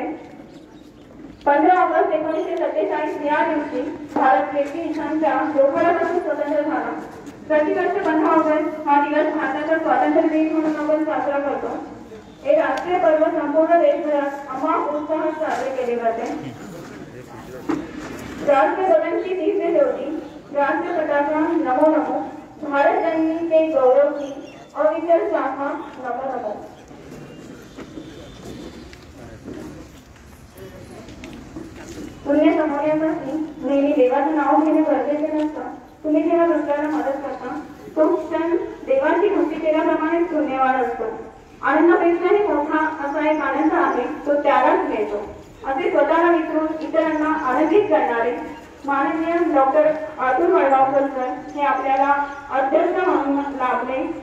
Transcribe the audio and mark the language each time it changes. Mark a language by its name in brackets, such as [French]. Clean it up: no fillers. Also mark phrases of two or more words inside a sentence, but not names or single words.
[Marathi] 15 ऑगस्ट 1947 या दिवशी भारत ब्रिटिशांच्या जोखडापासून स्वतंत्र झाला। प्रतिवर्ष 15 ऑगस्ट हा दिवस भारताचा स्वातंत्र्य दिन म्हणून आपण साजरा करतो। हे राष्ट्रीय पर्व संपूर्ण देशभरात अमाप उत्साहात साजरे केले जाते। [Hindi] राष्ट्रध्वजाची दिव्य ज्योती, राष्ट्र पताका नमो नमो, भारत जननी के गौरव की अविचल शाखा नमो नमो। [Marathi] पुण्य कमवण्यासाठी नेहमी देवाचं नाव घेणे गरजेचे नसतं। तुम्ही जेव्हा दुसऱ्याला मदत करता तो क्षण देवाची भक्ती केल्याप्रमाणे पुण्यवान असतो। आनंदापेक्षाही मोठा असा एक आनंद आहे तो त्यालाच मिळतो। असे स्वतःला विसरून इतरांना आनंदित करणारे माननीय डॉक्टर अतुल वडगावकर सर हे आपल्याला अध्यक्ष म्हणून लाभले।